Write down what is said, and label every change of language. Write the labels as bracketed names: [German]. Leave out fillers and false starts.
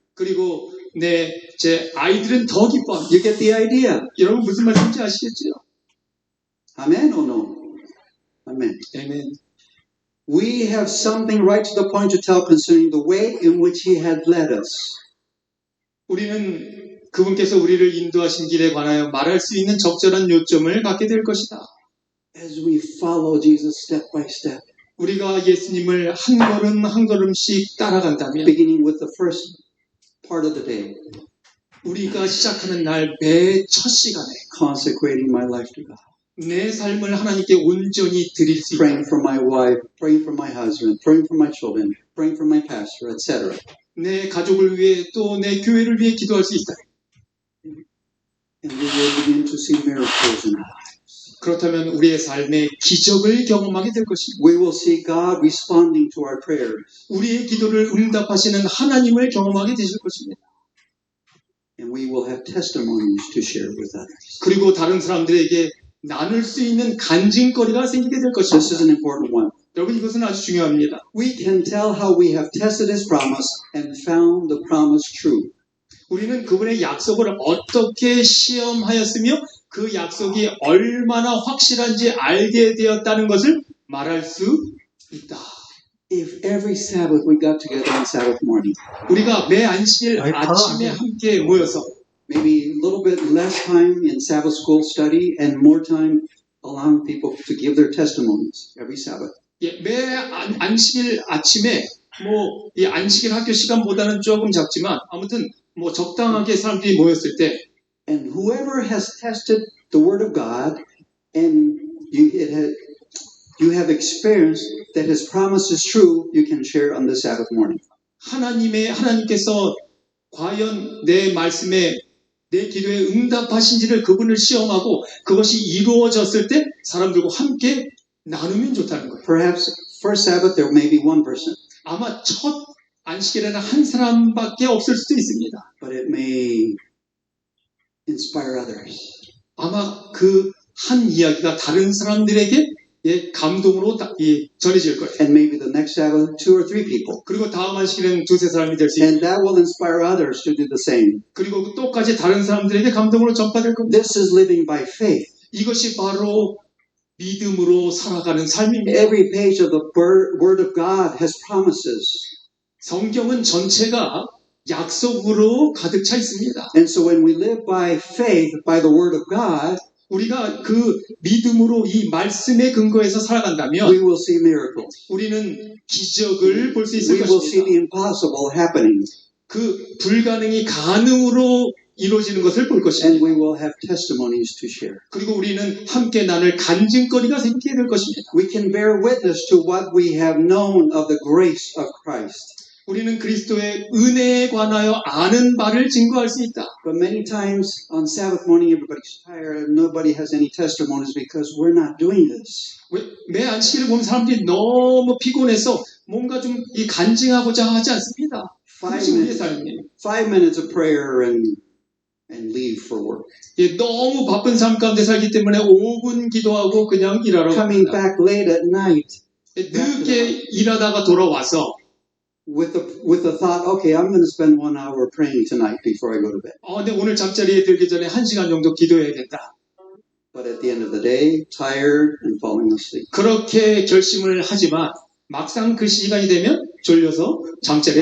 [Korean] 그리고 제 아이들은 더 기뻐합니다. [English] You get the idea? [Korean] 여러분 무슨 말인지 아시겠죠? [English] Amen or no? Amen. [Korean] 아멘. [English] We have something right to the point to tell concerning the way in which He had led us. [Korean] 우리는 그분께서 우리를 인도하신 길에 관하여 말할 수 있는 적절한 요점을 갖게 될 것이다. [English] As we follow Jesus step by step, [Korean] 우리가 예수님을 한 걸음 한 걸음씩 따라간다면 [English] beginning with the first part of the day, [Korean] 우리가 시작하는 날 매 첫 시간에 [English] consecrating my life to God, [Korean] 내 삶을 하나님께 온전히 드릴 수 있다. [English] praying for my wife, praying for my husband, praying for my children, praying for my pastor, etc. [Korean] 내 가족을 위해 또 내 교회를 위해 기도할 수 있다. [English] And we will begin to see miracles in our lives. [Korean] 그렇다면 우리의 삶에 기적을 경험하게 될 것입니다. [English] We will see God responding to our prayers. [Korean] 우리의 기도를 응답하시는 하나님을 경험하게 되실 것입니다. [English] And we will have testimonies to share with others. [Korean] 그리고 다른 사람들에게 나눌 수 있는 간증거리가 생기게 될 [English] This is [Korean] 것입니다. [English] an important one. [Korean] 여러분 이것은 아주 중요합니다. [English] We can tell how we have tested His promise and found the promise true. [Korean] 우리는 그분의 약속을 어떻게 시험하였으며 그 약속이 얼마나 확실한지 알게 되었다는 것을 말할 수 있다. [English] If every Sabbath we got together on Sabbath morning, [Korean] 우리가 매 안식일 아침에 함께 모여서 [English] maybe a little bit less time in Sabbath school study and more time allowing people to give their testimonies every Sabbath. [Korean] 예, 매 안식일 아침에 뭐 이 안식일 학교 시간보다는 조금 작지만 아무튼 뭐 적당하게 사람들이 모였을 때 [English] And whoever has tested the Word of God and you have experienced that His promise is true, you can share on the Sabbath morning. [Korean] 하나님께서 과연 내 말씀에 내 기도에 응답하신지를 그분을 시험하고 그것이 이루어졌을 때 사람들과 함께 나누면 좋다는 거예요. [English] Perhaps first Sabbath there may be one person, [Korean] 아마 첫 안식일에는 한 사람밖에 없을 수도 있습니다. [English] but it may inspire others. [Korean] 아마 그 한 이야기가 다른 사람들에게 감동으로 전해질 거예요. [English] And maybe the next Sabbath, 2 or 3 people. [Korean] 그리고 다음 안식일은 두세 사람이 될 수 있고 [English] And that will inspire others to do the same. [Korean] 그리고 똑같이 다른 사람들에게 감동으로 전파될 겁니다. [English] This is living by faith. [Korean] 이것이 바로 믿음으로 살아가는 삶입니다. [English] Every page of the Word of God has promises. [Korean] 성경은 전체가 약속으로 가득 차 있습니다. [English] And so when we live by faith, by the Word of God, [Korean] 우리가 그 믿음으로 이 말씀에 근거해서 [English] we [Korean] 살아간다면 [English] will see miracles. [Korean] 우리는 기적을 볼 수 있을 [English] We will see [Korean] 것입니다. [English] the impossible happening. [Korean] 그 불가능이 가능으로 이루어지는 것을 볼 [English] And [Korean] 것입니다. [English] we will have testimonies to share. [Korean] 그리고 우리는 함께 나눌 간증거리가 생기게 될 것입니다. [English] We can bear witness to what we have known of the grace of Christ. [Korean] 우리는 그리스도의 은혜에 관하여 아는 바를 증거할 수 있다. [English] But many times on Sabbath morning, everybody's tired. Nobody has any testimonies because we're not doing this. [Korean] 매 안식일을 보면 사람들이 너무 피곤해서 뭔가 좀 이 간증하고자 하지 않습니다. 그것이 우리의 삶이에요. [English] 5 minutes of prayer and leave for work. [Korean] 너무 바쁜 삶 가운데 살기 때문에 5분 기도하고 그냥 일하러 [English] Coming [Korean] 갑니다. [English] back late at night [Korean] 늦게 일하다가 돌아와서 [English] with the thought, okay, I'm going to spend 1 hour praying tonight before I go to bed. [Korean] 근데 오늘 잠자리에 들기 전에 1시간 정도 기도해야겠다. [English] but at the end of the day, tired and falling asleep. [Korean] 그렇게 결심을 하지만 막상 그 시간이 되면 졸려서 잠자리에